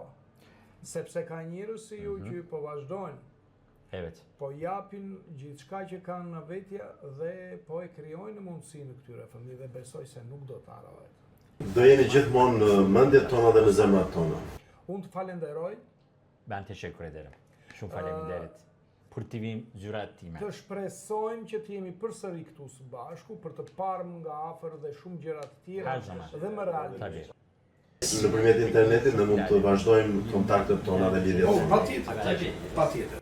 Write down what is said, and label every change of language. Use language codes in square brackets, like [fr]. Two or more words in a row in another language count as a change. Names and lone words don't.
[sq] Sepse ka njerëz si ju që po vazhdojnë. [tr] Evet. [sq] Po japin gjithçka që kanë në vetja dhe po e krijojnë mundësinë këtyre fëmijëve, besoj se nuk do të harrohet. Do jeni gjithmonë në mendjet tona dhe në zemrat tona. Unë të falenderoj. [tr] Ben teşekkür ederim. [sq] Shumë faleminderit. Për të vim zyrat time. Të shpresojmë që të jemi përsëri këtu së bashku për të parë nga afër dhe shumë gjëra të tjera dhe më realisht. Nëpërmjet internetit ne mund të vazhdojmë kontaktet tona dhe lidhjet tona. Patjetër.